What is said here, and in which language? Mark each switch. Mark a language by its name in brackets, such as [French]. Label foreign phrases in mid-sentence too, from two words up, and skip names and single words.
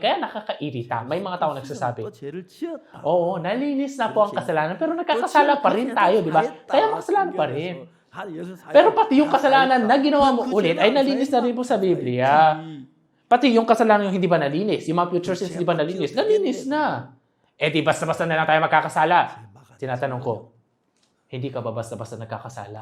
[Filipino] Kaya nakakairita. May mga tao nagsasabi, [Korean] 또 죄를 지었다. [Filipino] oo, nalinis na po ang kasalanan, pero nagkakasala pa rin tayo, di ba? Kaya makasalanan pa rin. Pero pati yung kasalanan na ginawa mo ulit ay nalinis na rin po sa Biblia. Pati yung kasalanan yung hindi ba nalinis, yung mga [English] future sins [Filipino] hindi ba nalinis na. Eh di basta-basta na lang tayo magkakasala. Tinatanong ko, hindi ka ba basta-basta nagkakasala?